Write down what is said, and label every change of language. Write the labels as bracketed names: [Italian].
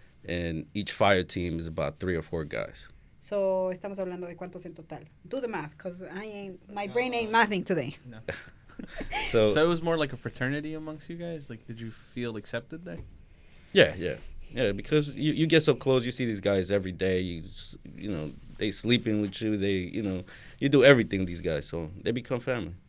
[English] And each fire team is about 3 or 4 guys. [Spanish] So estamos hablando de cuántos en total. [English] Do the math, because my brain ain't mathing today. No. So it was more like a fraternity amongst you guys? Like, did you feel accepted there? Yeah, because you get so close, you see these guys every day. They sleeping with you. They, you do everything. These guys, so they become family.